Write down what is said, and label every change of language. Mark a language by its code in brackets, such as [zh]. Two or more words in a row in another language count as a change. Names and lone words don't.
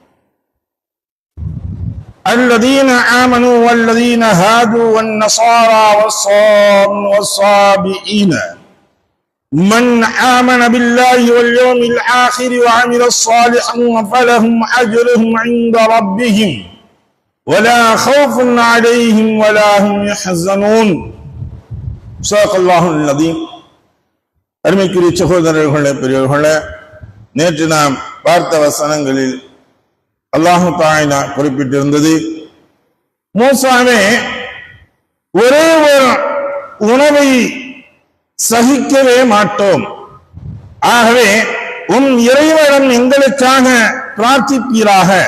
[ar] الذين آمنوا والذين هادوا والنصارى والصابئين من آمن بالله واليوم الآخر وعمل صالحا فلهم أجرهم عند ربهم ولا خوف عليهم ولا هم يحزنون صدق الله العظيم. [ta] அருமைக்குரிய சகோதரர்களே, பெரியவர்களே, நேற்று நாம் பார்த்த வசனங்களில் அல்லாஹ் தஆலா குறிப்பிட்டிருந்தது, மூசாவே ஒரே ஒரு உணவை சகிக்கவே மாட்டோம், ஆகவே உன் இறைவனிடம் எங்களுக்காக பிரார்த்திப்பீராக.